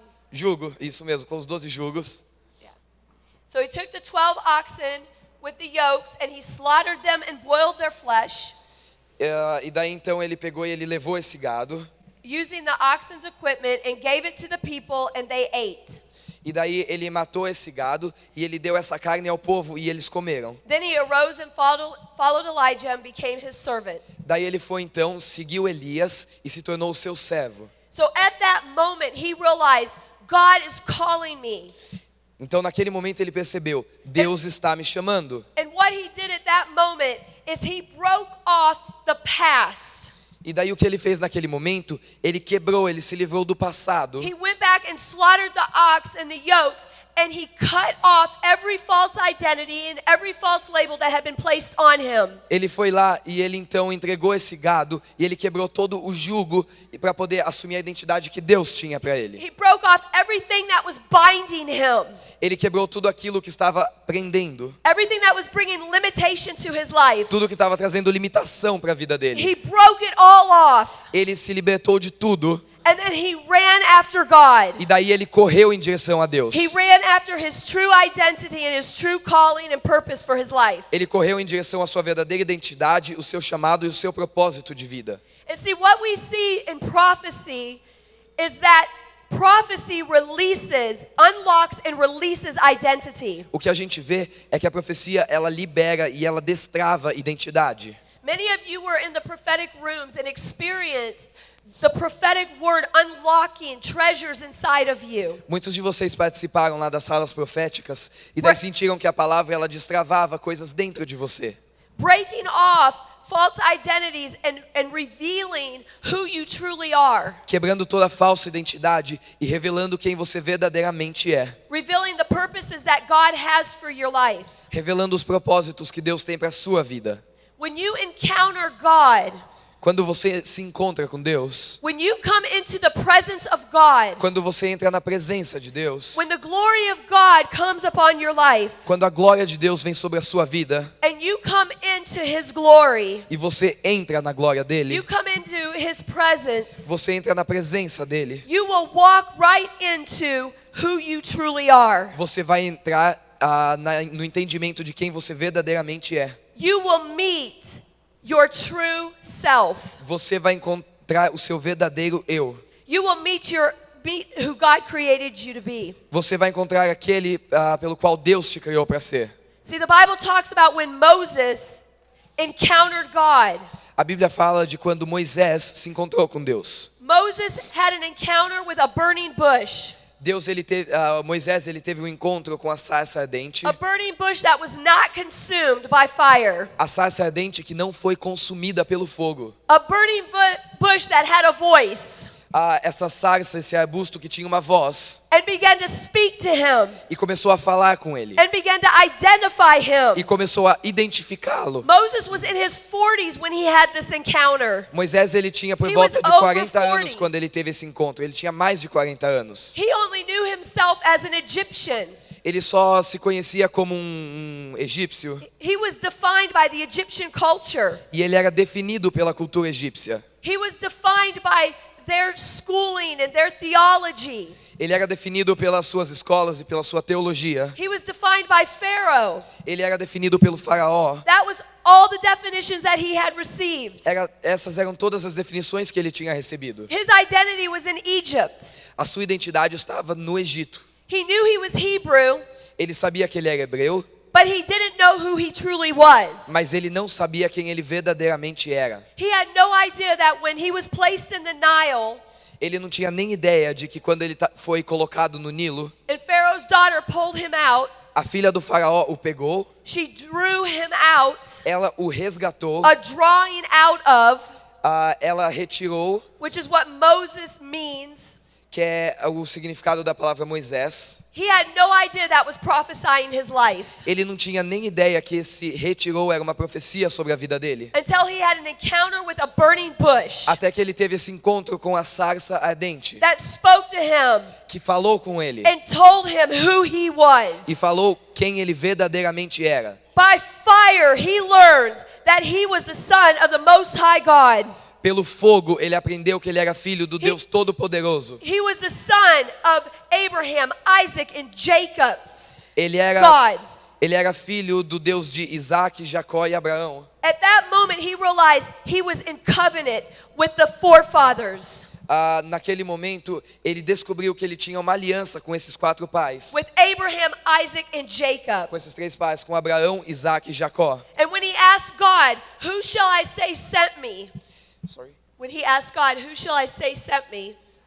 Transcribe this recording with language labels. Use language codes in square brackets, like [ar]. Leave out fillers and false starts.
[pt] Jugo, isso mesmo, com os 12 jugos. [en] Yeah. So he took the 12 oxen with the yokes and he slaughtered them and boiled their flesh. [pt] E daí então ele pegou e ele levou esse gado. [en] Using the oxen's equipment and gave it to the people and they ate. [pt] E daí ele matou esse gado e ele deu essa carne ao povo e eles comeram. [en] Then he arose and followed Elijah and became his servant. [pt] Daí ele foi então, seguiu Elias e se tornou o seu servo. [en] So at that moment he realized God is calling me. [pt] Então naquele momento ele percebeu, Deus está me chamando. [en] And what he did at that moment is he broke off the past. [pt] E daí o que ele fez naquele momento, ele quebrou, ele se livrou do passado. [en] He went back and slaughtered the ox and the yokes and he cut off every false identity and every false label that had been placed on him. [pt] Ele foi lá e ele então entregou esse gado e ele quebrou todo o jugo para poder assumir a identidade que Deus tinha para ele. [en] He broke off everything that was binding him. [pt] Ele quebrou tudo aquilo que estava prendendo, [en] Everything that was bringing limitation to his life. [pt] tudo que estava trazendo limitação para a vida dele. [en] He broke it all off. [pt] Ele se libertou de tudo [en] And then he ran after God. [pt] e daí ele correu em direção a Deus. [en] He ran after his true identity and his true calling and purpose for his life. [pt] Ele correu em direção à sua verdadeira identidade, o seu chamado e o seu propósito de vida. [en] And see, what we see in prophecy is that prophecy unlocks and releases identity. [pt] O que a gente vê é que a profecia, ela libera e ela destrava identidade. [en] Many of you were in the prophetic rooms and experienced the prophetic word unlocking treasures inside of you. [pt] Muitos de vocês participaram lá das salas proféticas e daí sentiram que a palavra ela destravava coisas dentro de você. [en] Breaking off false identities and revealing who you truly are. [pt] Quebrando toda falsa identidade e revelando quem você verdadeiramente é. [en] Revealing the purposes that God has for your life. [pt] Revelando os propósitos que Deus tem para a sua vida. [en] When you encounter God, [pt] Quando você se encontra com Deus, [en] when you come into the presence of God, [pt] quando você entra na presença de Deus, [en] when the glory of God comes upon your life, [pt] quando a glória de Deus vem sobre a sua vida [en] and you come into His glory, [pt] e você entra na glória dele, [en] you come into His presence, [pt] você entra na presença dele, [en] you will walk right into who you truly are. [pt] você vai entrar no entendimento de quem você verdadeiramente é. [en] You will meet your true self. [pt] Você vai encontrar o seu verdadeiro eu. [en] You will meet who God created you to be. [pt] Você vai encontrar aquele pelo qual Deus te criou para ser. [en] See, the Bible talks about when Moses encountered God. [pt] A Bíblia fala de quando Moisés se encontrou com Deus. [en] Moses had an encounter with a burning bush. [pt] Moisés ele teve um encontro com a sarça ardente. [en] A burning bush that was not consumed by fire. [pt] A sarça ardente que não foi consumida pelo fogo. [en] A burning bush that had a voice. [pt] Essa sarça, esse arbusto que tinha uma voz. [en] And began to speak to him. [pt] E começou a falar com ele. [en] And began to identify him. [pt] E começou a identificá-lo. [en] Moses was in his 40s when he had this encounter. [pt] Moisés ele tinha por [en] He [pt] volta [en] was [pt] de [en] over [pt] 40 anos [en] 40. [pt] quando ele teve esse encontro. Ele tinha mais de 40 anos. [en] He only knew himself as an Egyptian. [pt] Ele só se conhecia como um egípcio. [en] He was defined by the Egyptian culture. [pt] E ele era definido pela cultura egípcia. [en] He was defined by their schooling and their theology. [pt] Ele era definido pelas suas escolas e pela sua teologia. [en] He was defined by Pharaoh. [pt] Ele era definido pelo faraó. [en] That was all the definitions that he had received. [pt] Essas eram todas as definições que ele tinha recebido. [en] His identity was in Egypt. [pt] A sua identidade estava no Egito. [en] He knew he was Hebrew, [pt] Ele sabia que ele era hebreu, [en] but he didn't know who he truly was. [pt] mas ele não sabia quem ele verdadeiramente era. [en] He had no idea that when he was placed in the Nile, [pt] Ele não tinha nem ideia de que quando ele foi colocado no Nilo, [en] and Pharaoh's daughter pulled him out, [pt] a filha do faraó o pegou, [en] she drew him out, [pt] ela o resgatou, [en] a drawing out of [pt] ela retirou, [en] which is what Moses means. [pt] que é o significado da palavra Moisés. [en] He had no idea that was prophesying his life [pt] Ele não tinha nem ideia que esse retirou era uma profecia sobre a vida dele. [en] until he had an encounter with a burning bush [pt] Até que ele teve esse encontro com a sarça ardente, [en] that spoke to him [pt] que falou com ele [en] and told him who he was. [pt] e falou quem ele verdadeiramente era. [en] By fire, he learned that he was the son of the Most High God. [pt] Pelo fogo, ele aprendeu que ele era filho do Deus Todo-Poderoso. [en] He was the son of Abraham, Isaac, and Jacob's [pt] Ele era [en] God. [pt] Ele era filho do Deus de Isaac, Jacó e Abraão. [en] At that moment, he realized he was in covenant with the forefathers, [pt] Naquele momento, ele descobriu que ele tinha uma aliança com esses 4 pais. [en] with Abraham, Isaac, and Jacob. [pt] Com esses 3 pais, com Abraão, Isaac e Jacó. [en] And when he asked God, "Who shall I say sent me?" When he asked God, "Who shall I say sent me?"